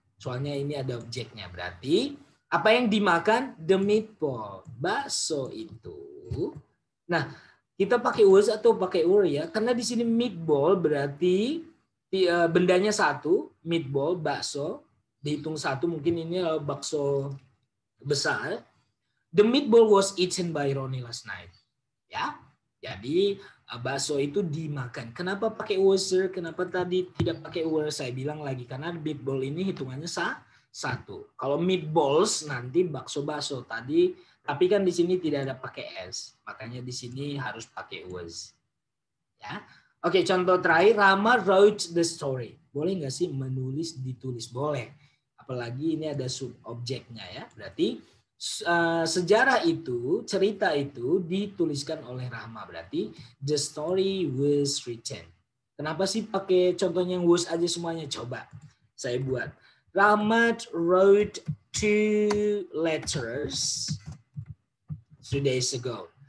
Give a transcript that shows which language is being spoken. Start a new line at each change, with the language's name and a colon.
Indonesian: Soalnya ini ada objeknya. Berarti apa yang dimakan?
English: The meatball.
Indonesian: Bakso itu. Nah, kita pakai was atau pakai were ya. Karena di sini meatball berarti bendanya satu. Meatball, bakso. Dihitung satu, mungkin ini bakso besar.
English: The meatball was eaten by Ronnie last night.
Indonesian: Ya. Jadi bakso itu dimakan. Kenapa pakai was, sir? Kenapa tadi tidak pakai were? Saya bilang lagi karena meatball ini hitungannya satu. Kalau meatballs nanti bakso-bakso tadi, tapi kan di sini tidak ada pakai s. Makanya di sini harus pakai was. Ya. Oke, contoh terakhir,
English: Rama wrote the story.
Indonesian: Boleh nggak sih menulis ditulis? Boleh. Apalagi ini ada subobjeknya ya. Berarti sejarah itu, cerita itu dituliskan oleh Rahma. Berarti
English: the story was written.
Indonesian: Kenapa sih pakai contohnya yang was aja semuanya? Coba saya buat.
English: Rahmat wrote 2 letters 3 days ago.